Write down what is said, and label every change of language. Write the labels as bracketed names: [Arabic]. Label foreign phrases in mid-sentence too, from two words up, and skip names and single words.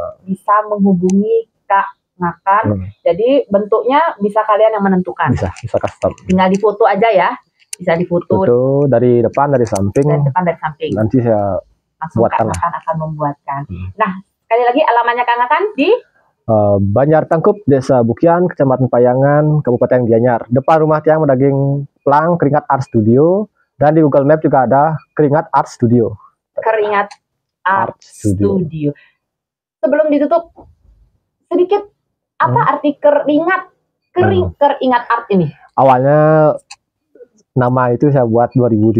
[Indonesian] Bisa menghubungi Kak Ngakan. Jadi bentuknya bisa kalian yang menentukan. Bisa custom. Tinggal difoto aja ya. Bisa difoto. Foto dari depan, dari samping. Dari depan, dari samping. Nanti saya langsung Kak Ngakan akan membuatkan. Nah, sekali lagi alamatnya Kak Ngakan di Banjar Tangkup, Desa Bukian, Kecamatan Payangan, Kabupaten Gianyar. Depan rumah [Balinese] tiang Medaging [Indonesian] Plang, Keringat Art Studio. Dan di Google Map juga ada Keringat Art Studio. Keringat Art Studio. Sebelum ditutup, sedikit apa arti keringat? Keringat Art ini? Awalnya nama itu saya buat 2017.